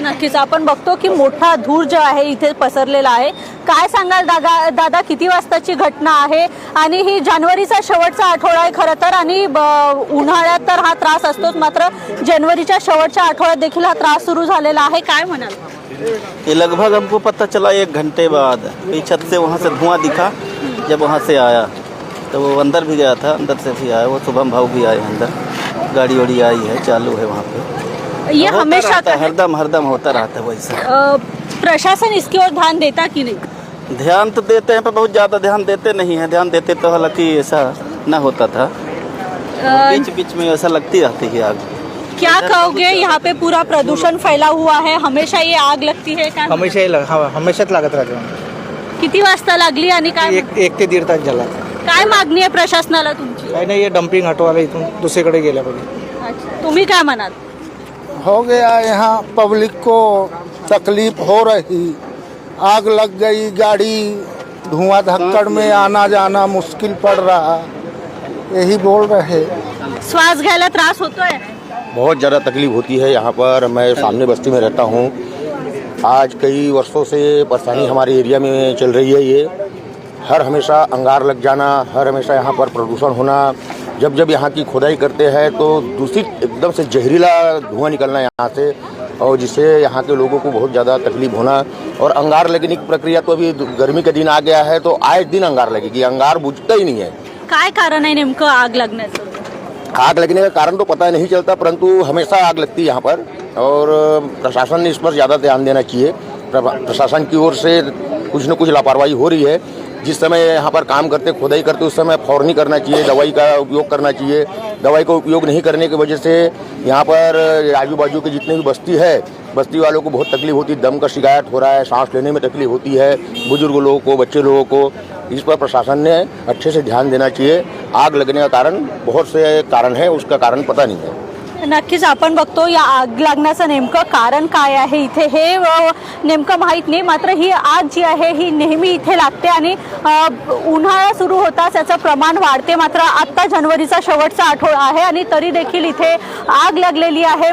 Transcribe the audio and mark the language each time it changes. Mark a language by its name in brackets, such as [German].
[Marathi] नक्कीच आपण बघतो की मोठा धूर जो आहे इथे पसरलेला आहे। काय सांगाल दादा किती वाजताची घटना आहे? आणि ही जानेवारीचा शेवटचा आठवडा आहे खरं तर आणि उन्हाळ्यात तर हा त्रास असतोच, मात्र जानेवारीच्या शेवटच्या आठवड्यात देखील हा त्रास सुरू झालेला आहे। काय म्हणाल? [Hindi] ये लगभग हमको पता चला 1 घंटे बाद। छत से वहाँ से धुआं दिखा, जब वहाँ से आया तो वो अंदर भी गया था, अंदर से भी आया। वो शुभम भाव भी आए अंदर, गाड़ी वाड़ी आई है, चालू है वहाँ पे। ये हमेशा हरदम होता रहता है वैसे। प्रशासन इसकी ओर ध्यान देता कि नहीं? ध्यान तो देते हैं पर बहुत ज़्यादा ध्यान देते नहीं है। ध्यान देते तो हालांकि ऐसा न होता था। बीच बीच में ऐसा लगती रहती है आग। क्या कहोगे, यहाँ पे पूरा प्रदूषण फैला हुआ है, हमेशा ये आग लगती है का? [Marathi] हमेशाच लागत राहते। किती वाजता लागली आणि काय 1 ते 1.5 तास झाला। काय मागणी आहे प्रशासनाला तुमची? काही नाही, ये डंपिंग हटवायला इथून दुसरीकडे गेल्या पाहिजे। अच्छा, तुम्ही काय म्हणाल? [Hindi] हो गया यहाँ पब्लिक को तकलीफ हो रही, आग लग गई, गाड़ी धुआं धक्कड़ में आना जाना मुश्किल पड़ रहा, यही बोल रहे। [Marathi] श्वास घ्यायला त्रास होतोय? [Hindi] बहुत ज़्यादा तकलीफ होती है यहाँ पर। मैं सामने बस्ती में रहता हूँ। आज कई वर्षों से परेशानी हमारे एरिया में चल रही है। ये हर हमेशा अंगार लग जाना, हर हमेशा यहाँ पर प्रदूषण होना। जब यहाँ की खुदाई करते हैं तो दूषित एकदम से जहरीला धुआं निकलना यहाँ से, और जिससे यहाँ के लोगों को बहुत ज़्यादा तकलीफ होना। और अंगार लगने की प्रक्रिया तो अभी गर्मी का दिन आ गया है तो आए दिन अंगार लगेगी, अंगार बुझता ही नहीं है। काय कारण आहे नेमकं आग लगण्याचं? आग लगने का कारण तो पता नहीं चलता, परंतु हमेशा आग लगती है यहाँ पर और प्रशासन ने इस पर ज़्यादा ध्यान देना चाहिए। प्रशासन की ओर से कुछ न कुछ लापरवाही हो रही है। जिस समय यहाँ पर काम करते, खुदाई करते, उस समय फौरनी करना चाहिए, दवाई का उपयोग करना चाहिए। दवाई का उपयोग नहीं करने की वजह से यहाँ पर आजू बाजू के जितने भी बस्ती है, बस्ती वालों को बहुत तकलीफ होती है। दम का शिकायत हो रहा है, सांस लेने में तकलीफ होती है, बुजुर्ग लोगों को, बच्चे लोगों को। इस पर प्रशासन ने अच्छे से ध्यान देना चाहिए। आग लगने का कारण बहुत से कारण है, उसका कारण पता नहीं है। [Marathi] नक्कीच आपण बघतो या आग लागण्याचं नेमकं कारण काय आहे इथे हे नेमकं माहीत नाही. मात्र ही आग जी आहे ही नेहमी इथे लागते आणि उन्हाळा सुरू होताच याचं प्रमाण वाढते. मात्र आत्ता जानेवारीचा शेवटचा आठवडा आहे आणि तरी देखील इथे आग लागलेली आहे.